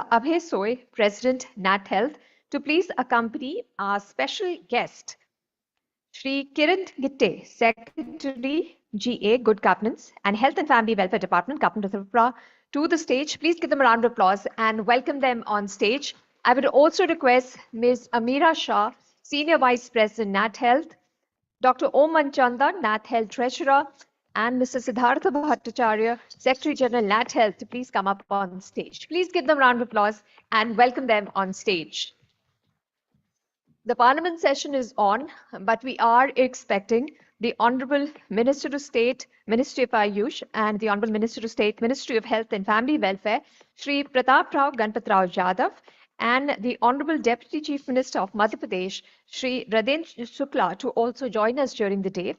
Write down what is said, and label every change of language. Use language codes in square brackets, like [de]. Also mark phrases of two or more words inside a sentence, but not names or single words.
[en] Abhay Soy, President, NATHEALTH, to please accompany our special guest, Shri Kiran Gitte, Secretary, GA, Good Governance, and Health and Family Welfare Department, Government of Tripura, to the stage. Please give them a round of applause and welcome them on stage. I would also request Ms. Amira Shah, Senior Vice President, NATHEALTH, Dr. Om Manchanda, NATHEALTH Treasurer, and Mr. Siddhartha Bhattacharya, Secretary General, NATHEALTH, to please come up on stage. Please give them a round of applause and welcome them on stage. The Parliament session is on, but we are expecting the Honorable Minister of State, Ministry of Ayush, and the Honorable Minister of State, Ministry of Health and Family Welfare, Shri Pratap Rao Ganpat Rao Jadhav, and the Honorable Deputy Chief Minister of Madhya Pradesh, Shri Radendra Shukla, to also join us during the day.